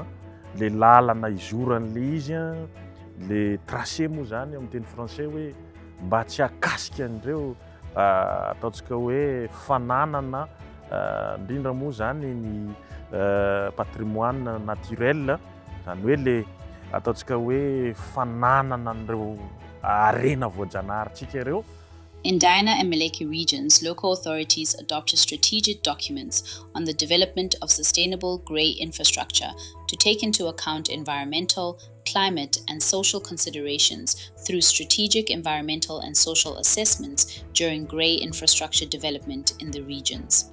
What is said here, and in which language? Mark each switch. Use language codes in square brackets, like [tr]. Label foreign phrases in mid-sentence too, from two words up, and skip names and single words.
[mg] le lalana izoran'le izy, le tracé moa zany amin'ny teny français hoe mba tsy hakasika an'ireo ataontsika hoe fananana indrindra moa zany ny [fr] patrimoine naturel, [mg] zany hoe le ataontsika hoe fananana an'ireo arena voajanaharintsika ireo. [en] In Diana and Malaki regions, local authorities adopted strategic documents on the development of sustainable grey infrastructure to take into account environmental, climate, and social considerations through strategic environmental and social assessments during grey infrastructure development in the regions.